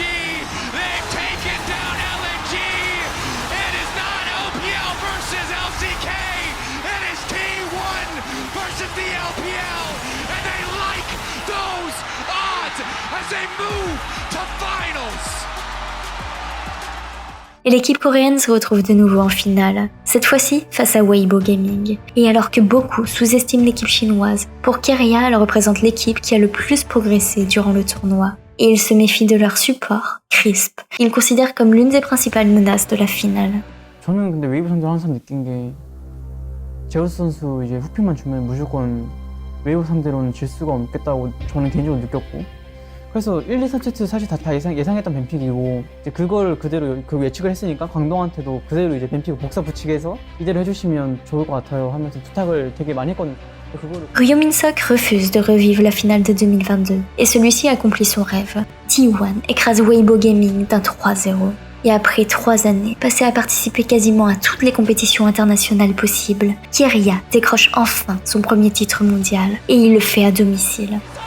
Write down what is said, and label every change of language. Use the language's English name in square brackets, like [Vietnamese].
[English] They've taken down LNG. It is not LPL versus LCK. It is T1 versus the LPL. And they like those odds as they move to finals. [French] Et l'équipe coréenne se retrouve de nouveau en finale, cette fois-ci face à Weibo Gaming. Et alors que beaucoup sous-estiment l'équipe chinoise, pour Keria, elle représente l'équipe qui a le plus progressé durant le tournoi. Et ils se méfient de leur support, Crisp. Ils considèrent comme l'une des principales menaces de la finale. [Korean] 저는 근데 웨이브 선수 항상 느낀 게 제우스 선수 이제 후픽만 주면 무조건 웨이브 상대로는 질 수가 없겠다고 저는 개인적으로 느꼈고, 그래서 1, 2, 3세트 사실 다 예상했던 뱀픽이고, 이제 그걸 그대로 예측을 했으니까 광동한테도 그대로 이제 뱀픽 복사 붙이게 해서 이대로 해주시면 좋을 것 같아요 하면서 부탁을 되게 많이 했거든요. [French] Ryo Min-seok refuse de revivre la finale de 2022 et celui-ci accomplit son rêve. T1 écrase Weibo Gaming d'un 3-0. Et après 3 années passées à participer quasiment à toutes les compétitions internationales possibles, Keria décroche enfin son premier titre mondial et il le fait à domicile.